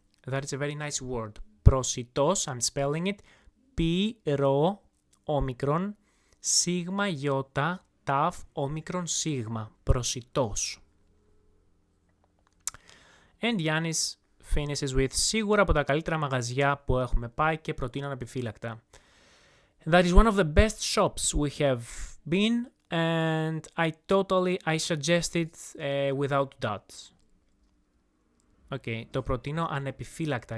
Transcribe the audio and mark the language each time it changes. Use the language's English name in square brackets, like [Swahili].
[English] That is a very nice word. Προσιτός, I'm spelling it. [Greek] Π-ρο, όμικρον, σίγμα, γιώτα, ταφ, όμικρον, σίγμα. Προσιτός. [English] And Γιάννης finishes with [Greek] σίγουρα από τα καλύτερα μαγαζιά που έχουμε πάει και προτείνω ανεπιφύλακτα. [English] That is one of the best shops we have been and I suggest it without doubt. Okay, [Greek] το προτείνω ανεπιφύλακτα.